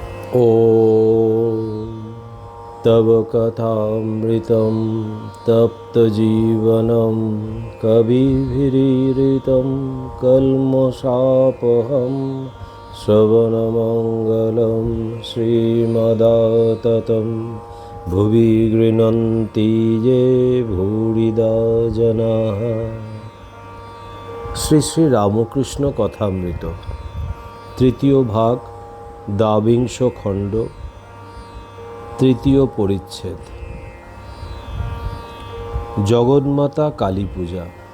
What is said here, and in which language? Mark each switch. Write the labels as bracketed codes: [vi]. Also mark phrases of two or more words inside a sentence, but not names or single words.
[sa] ॐ तव कथामृतं तप्तजीवनं कविभिरीरितं कल्मषापहं श्रवणमङ्गलं श्रीमदाततं भुवि गृह्णन्ति ये भूरिदा जनाः। [bn] শ্রী শ্রী রামকৃষ্ণ কথামৃত তৃতীয় ভাগ দ্বাবিংশ খণ্ড তৃতীয় পরিচ্ছেদ। জগন্মাতা কালী পূজা।